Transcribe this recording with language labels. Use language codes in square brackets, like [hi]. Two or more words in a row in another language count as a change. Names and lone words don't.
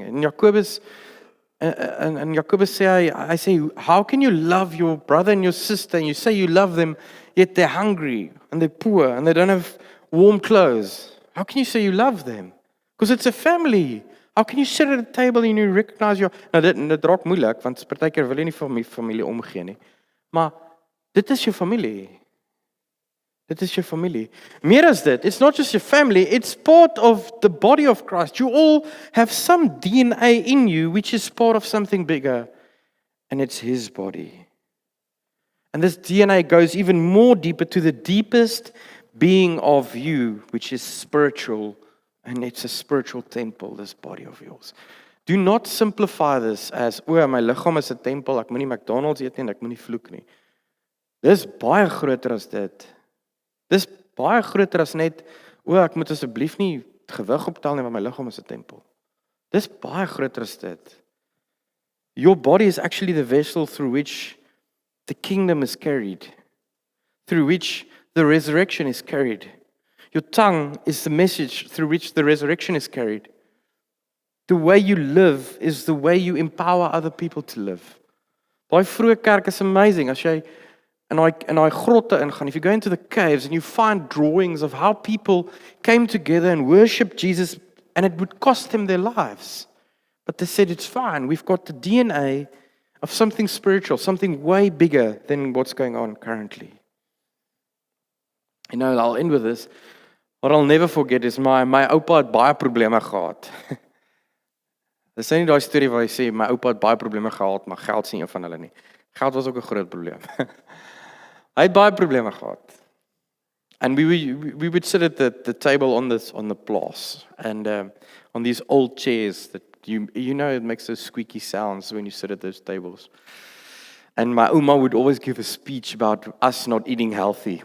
[en] And Jacobus say, I say, how can you love your brother and your sister and you say you love them, yet they're hungry and they're poor and they don't have warm clothes? How can you say you love them? Because it's a family. How can you sit at a table and you recognize your... [af] Nou, dit raak moeilik, want partykeer wil jy nie vir my familie omgee nie. Maar dit is jou familie. Dit is jou familie. Meer as dit, [en] it's not just your family, it's part of the body of Christ. You all have some DNA in you which is part of something bigger, and it's His body. And this DNA goes even more deeper to the deepest being of you, which is spiritual, and it's a spiritual temple, this body of yours. Do not simplify this as, [af] my liggaam is 'n tempel, ek moenie McDonald's eet nie en ek moenie vloek nie. Dis baie groter as dit. Dis baie groter as net, ek moet asseblief nie gewig optel nie, want my liggaam is 'n tempel. Dis baie groter as dit. [en] Your body is actually the vessel through which the kingdom is carried, through which the resurrection is carried. Your tongue is the message through which the resurrection is carried. The way you live is the way you empower other people to live. [af] Daai vroeë kerk is amazing. As jy in daai grotte ingaan, [en] if you go into the caves and you find drawings of how people came together and worshipped Jesus, and it would cost them their lives. But they said, it's fine. We've got the DNA of something spiritual, something way bigger than what's going on currently. I'll end with this. What I'll never forget is [af] my oupa het baie probleme gehad. Dis nie daai storie waar hy sê my oupa het baie probleme gehad, maar geld is nie een van hulle nie. Geld was ook 'n groot probleem. Hy het baie probleme gehad. [en] And we would sit at the table on the plaas and on these old chairs that you know it makes those squeaky sounds when you sit at those tables. And my ouma would always give a speech about us not eating healthy.